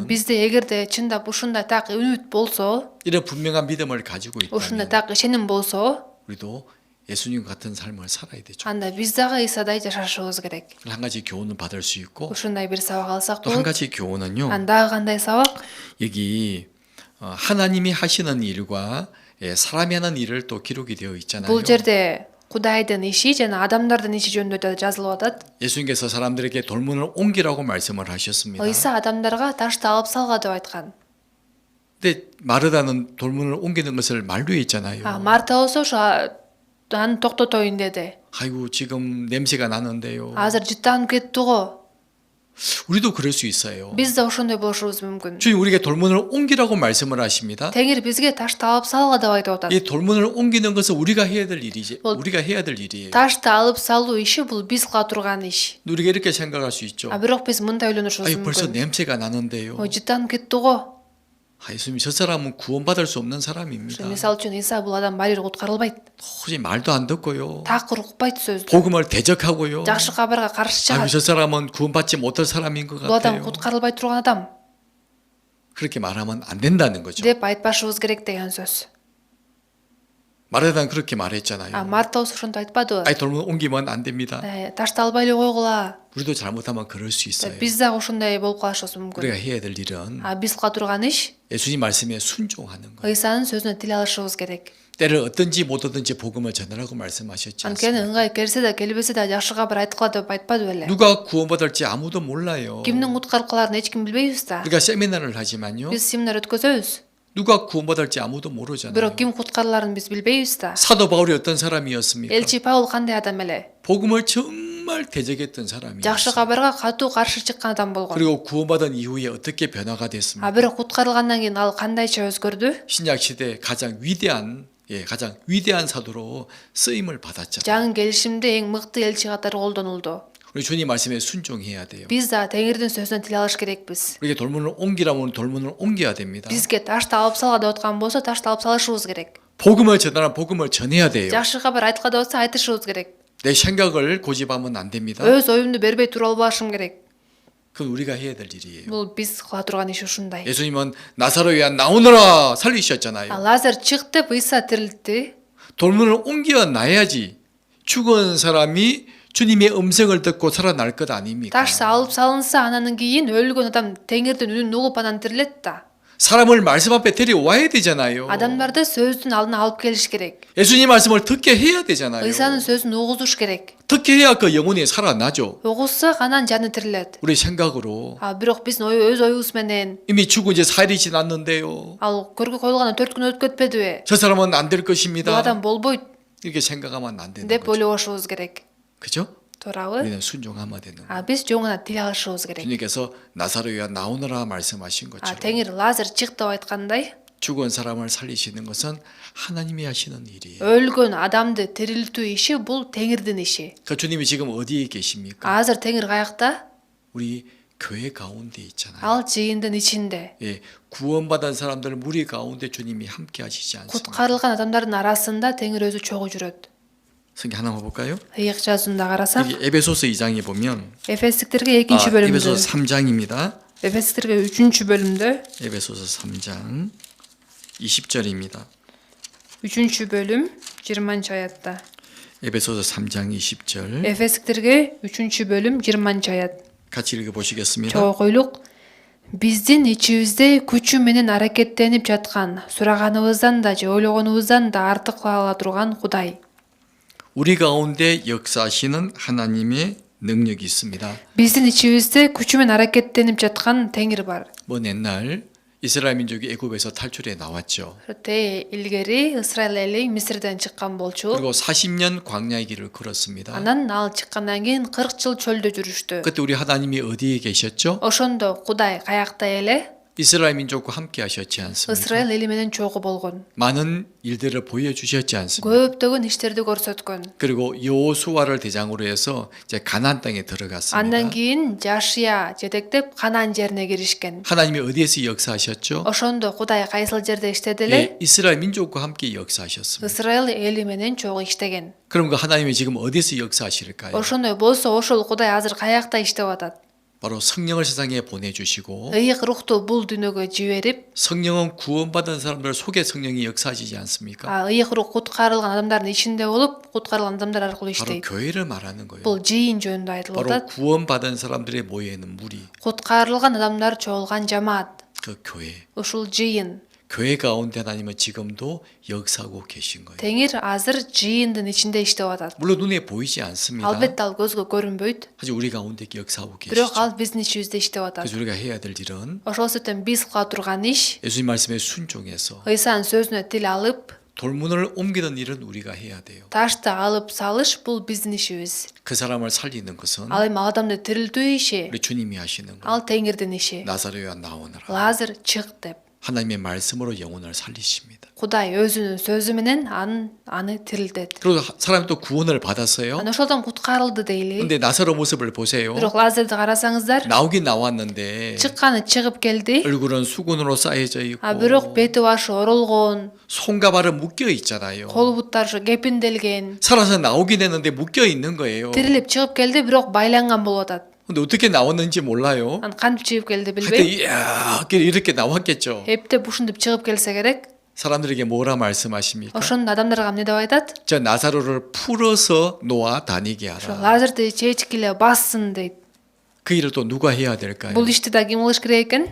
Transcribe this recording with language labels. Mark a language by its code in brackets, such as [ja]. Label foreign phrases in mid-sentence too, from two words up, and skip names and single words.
[ky] Бизде эгерде чындап ушундай так үмүт болсо, [ko] 이런 분명한 믿음을 가지고 [ky] ушундай [ko] 있다면 [ky] так ишеним болсо, [ko] 우리도 예수님 같은 삶을 살아야 되죠. [ky] анда биз дагы Исадай жашашыбыз керек. [ko] 한 가지 교훈을 받을 수 있고 [ky] ушундай бир сабак алсак [ko] 또 한 [ky] болот. [ko] 가지 교훈은요. [ky] Анда кандай сабак? [ko] 여기 하나님이 하시는 일과 사람이 하는 일을 또 기록이 되어 있잖아요. [ky] Бул жерде Кудайдын иши жана адамдардын иши жөнүндө да жазылып атат. [ko] 예수님께서 사람들에게 돌문을 옮기라고 말씀을 하셨습니다. [ky] Ыйса адамдарга ташты алып салга деп айткан. [ko] 근데 마르다는 돌문을 옮기는 것을 만류했잖아요. [ky] Марта болсо ошо аны токтотоюн деди. [ko] 아이고 지금 냄새가 나는데요. [ky] Азыр жыттанып кетти го. [ko] 우리도 그럴 수 있어요. [ky] Биз да ошондой болушубуз мүмкүн. [ko] 주님 우리에게 돌문을 옮기라고 말씀을 하십니다. [ky] Теңир бизге ташты алып салга деп айтып атат. [ko] 이 돌문을 옮기는 것은 우리가 해야 될 일이지. 우리가 해야 될 일이에요. [ky] Ташты алып салуу иши бул биз кыла турган иш. [ko] 우리가 이렇게 생각할 수 있죠. [ky] Бирок биз мындай ойлонушубуз [ko] 아유 벌써 [ky] мүмкүн. [ko] 냄새가 나는데요. [ky] Жыттанып кетти го. [ko] 예수님 저 사람은 구원받을 수 없는 사람입니다. [ky] Мисалы үчүн Иса бул адам барир куткарылбайт. [ko] 도저히 말도 안 듣고요. [ky] Такыр укпайт сөздү. [ko] 복음을 대적하고요. [ky] Жакшы кабарга каршы [ko] 아유 [ky] чыгат. [ko] 저 사람은 구원받지 못할 사람인 것 [ky] Бул адам [ko] 같아요. [ky] куткарылбай турган адам [ko] 그렇게 말하면 안 된다는 거죠. [ky] деп айтпашыбыз керек деген сөз. [ko] 마르다는 그렇게 말했잖아요. [ky] Марта болсо ошентип айтпадыбы? [ko] 아니 돌문 옮기면 안 됩니다. [ky] Ташты албай эле койгула. [ko] 우리도 잘못하면 그럴 수 있어요. [ky] Биз дагы ошондой болуп калышыбыз мүмкүн. [ko] 우리가 해야 될 일은 [ky] Биз кыла турган иш [ko] 예수님 말씀에 순종하는 거예요. [ky] Ыйсанын сөзүнө тил алышыбыз керек. [ko] 때를 어떤지 못 얻든지 복음을 전하라고 말씀하셨지 [ky] Анткени [ko] 않습니까? [ky] ыңгай келсе да келбесе да жакшы кабар айткыла деп айтпады беле? [ko] 누가 구원받을지 아무도 몰라요. [ky] Кимдин куткарылып каларын эч ким билбейбиз да. [ko] 우리가 세미나를 하지만요. [ky] Биз семинар өткөзөбүз. [ko] 누가 구원받을지 아무도 모르잖아요. [ky] Бирок ким куткарыларын биз билбейбиз да. [ko] 사도 바울이 어떤 사람이었습니까? [ky] Элчи Павыл кандай адам эле? [ko] 복음을 정말 대적했던 [ky] Жакшы [ko] 사람이었어요. [ky] кабарга катуу каршы чыккан адам болгон. [ko] 그리고 구원받은 이후에 어떻게 변화가 됐습니까? [ky] Бирок куткарылгандан кийин ал кандайча өзгөрдү? [ko] 신약 시대 가장 위대한 사도로 쓰임을 받았잖아요. [ky] Жаңы келишимде эң мыкты элчи катары колдонулду. [ko] 우리 주님 말씀에 순종해야 돼요. [ky] Биз да Теңирдин сөзүнө тил алыш керекпиз. [ko] 우리가 돌문을 옮기라면 돌문을 옮겨야 됩니다. [ky] Бизге ташты алып салга деп аткан болсо ташты алып салышыбыз керек. [ko] 복음을 전하라 복음을 전해야 돼요. [ky] Жакшы кабар айткыла деп атса айтышыбыз керек. [ko] 내 생각을 고집하면 안 됩니다. [ky] Өз оюмду бербей тура албашым керек. [ko] 그건 우리가 해야 될 일이에요. [ky] Бул биз кыла турган иш ушундай. [ko] 예수님은 나사로야 나오너라 살리셨잖아요. [ky] Лазар чык деп Ыйса тирилтти. [ko] 돌문을 옮겨 놔야지 죽은 사람이 주님의 음성을 듣고 살아날 것 아닙니까? [ky] Таш алып салынса анан кийин өлгөн адам Теңирдин үнүн угуп анан тирилет да. [ko] 사람을 말씀 앞에 데려와야 되잖아요. [ky] Адамдарды сөздүн алдына алып келиш керек. [ko] 예수님 말씀을 듣게 해야 되잖아요. [ky] Ыйсанын сөзүн угузуш керек. [ko] 듣게 해야 그 영혼이 살아나죠. [ky] Угузсак анан жаны тирилет. [ko] 우리 생각으로 [ky] Бирок биздин өз оюбуз менен [ko] 이미 죽은 지 4일이 지났는데요. [ky] ал көргө коюлгандан 4 күн өтүп кетпедиби? [ko] 저 사람은 안 될 [ky] Бул [ko] 것입니다. [ky] адам болбойт [ko] 이렇게 생각하면 안 되는 [ky] деп [ko] 거죠. [ky] ойлобошубуз керек. [ko] 그죠? [ky] Туурабы? [ko] 우리는 순종하면 되는 거예요. [ky] Биз жоңуна тил алышыбыз керек. [ko] 주님께서 나사로야 나오너라 말씀하신 것처럼 [ky] Теңир Лазар чык деп айткандай, [ko] 죽은 사람을 살리시는 것은 하나님이 하시는 일이에요. [ky] өлгөн адамды тирилтүү иши бул Теңирдин иши. [ko] 그 주님이 지금 어디에 계십니까? [ky] Азыр Теңир каякта? [ko] 우리 교회 가운데 있잖아요. [ky] ал жыйындын ичинде. [ko] 예, 구원받은 사람들 무리 가운데 주님이 함께 하시지 않습니까? [ky] Куткарылган адамдардын арасында Теңир өзү чогуу жүрөт. [ko] 성경 하나만 볼까요? [ky] Ыйык жазуунда карасак, [ko] 여기 에베소서 2장에 보면 [ky] Эфестиктерге 2-чи бөлүмдө, [ko] 에베소서 3장입니다. [ky] Эфестиктерге 3-чү бөлүмдө, [ko] 에베소서 3장 20절입니다. [ky] 3-чү бөлүм 20-чы аятта. [ko] 에베소서 3장 20절 [ky] Эфестиктерге 3-чү бөлүм 20-чы аят. [ko] 같이 읽어보시겠습니다. [ky] Чогуу койлук. Биздин ичибизде күчү менен аракеттенип жаткан, сураганыбыздан да же ойлогонубуздан да артык кыла ала турган Кудай. [ko] 우리 가운데 역사하시는 하나님의 능력이 있습니다. [ky] Биздин ичибизде күчү менен аракеттенип жаткан Теңир бар. [ko] 먼 옛날 이스라엘 민족이 애굽에서 탈출해 나왔죠. [ky] Те илгери Исраил эли Мисирден чыккан болчу. [ko] 그리고 40년 광야의 길을 걸었습니다. [ky] Анан ал чыккандан кийин 40 жыл чөлдө жүрүштү. [ko] 그때 우리 하나님이 어디에 계셨죠? [ky] Ошондо Кудай каякта эле? [ko] 이스라엘 민족과 함께 하셨지 않습니까? [ky] Исраил эли менен чогуу болгон. [ko] 많은 일들을 보여주셨지 않습니까? [ky] Көптөгөн иштерди көрсөткөн. [ko] 그리고 여호수아를 대장으로 해서 이제 가나안 땅에 들어갔습니다. [ky] Андан кийин Жашия жетектеп Канаан жерине киришкен. [ko] 하나님이 어디에서 역사하셨죠? [ky] Ошондо Кудай кайсыл жерде иштеди эле? [ko] 예, 이스라엘 민족과 함께 역사하셨습니다. [ky] Исраил эли менен чогуу иштеген. [ko] 그럼 그 하나님이 지금 어디서 역사하실까요? [ky] Ошондой болсо ошол Кудай азыр каякта иштеп атат? [ko] 바로 성령을 세상에 보내주시고 [ky] Ыйык рухту бул дүйнөгө жиберип, [ko] 성령은 구원받은 사람들 속에 성령이 역사하시지 않습니까? [ky] ыйык рух куткарылган адамдардын ичинде болуп, куткарылган адамдар аркылуу [ko] 바로 [ky] иштейт. [ko] 교회를 말하는 거예요. [ky] Бул жыйын жөнүндө айтылып [ko] 바로 [ky] атат. [ko] 구원받은 사람들의 모여있는 무리, [ky] Куткарылган адамдар чогулган жамаат. [ko] 그 교회. [ky] Ушул жыйын. [ko] 교회 가운데 하나님은 지금도 역사하고 계신 거예요. [ky] Теңир азыр жыйындын ичинде иштеп атат. [ko] 물론 눈에 보이지 않습니다. [ky] Албетте ал көзгө көрүнбөйт, [ko] 하지만 우리 가운데 역사하고 [ky] бирок [ko] 계시죠. [ky] ал биздин ичибизде иштеп атат. [ko] 그래서 우리가 해야 될 일은 [ky] Ошол себептен биз кыла турган иш [ko] 예수님 말씀에 순종해서 [ky] Ыйсанын сөзүнө тил алып, [ko] 돌문을 옮기는 일은 우리가 해야 돼요. [ky] ташты алып салыш бул биздин ишибиз. [ko] 그 사람을 살리는 것은 [ky] Ал эми адамды тирилтүү иши [ko] 우리 주님이 하시는 거예요. [ky] ал Теңирдин иши. [ko] 나사로야 나오너라. [ky] Лазар чык деп. [ko] 하나님의 말씀으로 영혼을 살리십니다. [ky] Кудай өзүнүн сөзү менен аны тирилтет. [ko] 그리고 사람이 또 구원을 받았어요. [ky] Аны ошолдон куткарылды дейли. [ko] 근데 나사로 모습을 보세요. [ky] Бирок Лазарды карасаңыздар, [ko] 나오긴 나왔는데 [ky] чыкканы чыгып келди. [ko] 얼굴은 수건으로 쌓여져 있고 [ky] Бирок бети башы оролгон, [ko] 손과 발은 묶여 있잖아요. [ky] кол буттары ушу кепинделген. [ko] 살아서 나오긴 했는데 묶여 있는 거예요. [ky] Тирилип чыгып келди, бирок байланган болуп атат. [ko] 근데 어떻게 나왔는지 몰라요. [ky] Аны кантип чыгып келди [ko] 그때 [ky] билбейм. [ko] 이야 이렇게 나왔겠죠. [ky] Эптеп ушинтип чыгып келсе керек. [ko] 사람들에게 뭐라 말씀하십니까? [ky] Ошондо адамдарга эмне деп айтат? [ko] 저 나사로를 풀어서 놓아 다니게 [ky] Ошо [ko] 하라. [ky] Лазарды чечкиле бассын дейт. [ko] 그 일을 또 누가 해야 될까요? [ky] Бул ишти да ким кылыш керек экен?